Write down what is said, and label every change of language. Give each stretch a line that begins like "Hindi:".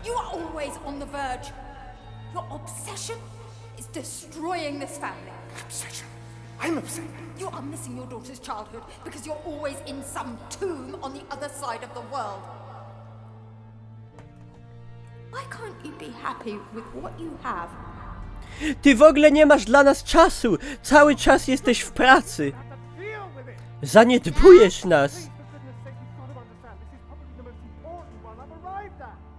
English: You are always on the verge. Your obsession is destroying this family. Obsession. I'm upset. You are missing your daughter's childhood because you're always in some tomb on the other side of the world. Why can't you be happy with what you have?
Polish: Ty w ogóle nie masz dla nas czasu! Cały czas jesteś w pracy!
English: Deal with it.
Polish: Zaniedbujesz nas!
English: Please, for goodness sake, you've got to understand. This is probably the most important one I've arrived at.